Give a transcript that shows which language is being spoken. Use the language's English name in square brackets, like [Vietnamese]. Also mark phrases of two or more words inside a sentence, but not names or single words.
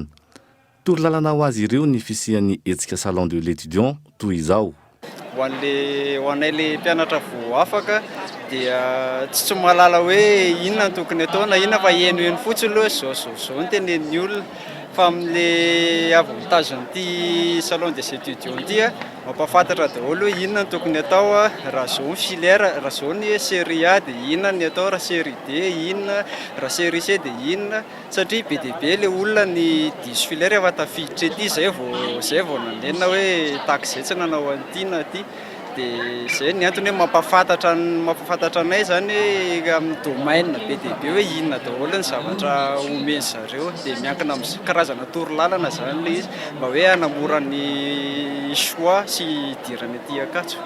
[Malagasy] Tory lalana ho azy ireo ny fisian'ny hetsika Salon de l'étudiant toy izao. Ho anay le mpianatra vo afaka dia tsy mahalala hoe inona tokony atao na inona fa eno fotsiny aloha zao ny tenen'ny olona fa amin'le avantagen'ity Salon des étudiants dia mampafantatra daholo hoe inona ny tokony atao raha zao ny filière, raha zao ny série A dia inona ny atao raha série D, inona raha série C dia inona satria be dia be le olona ny diso filière efa tafiditra ety zay vao nanenina hoe tahaka izay tsy nanao an'ity na ity dia zay ny antony hoe mampafantatra anay zany hoe amin'ny domaine be dia be hoe inona daholo ny zavatra omeny zareo dia miankina amin'ny karazana torolalana zany le izy mba hoe hanamora ny choix sy idirany aty akatso.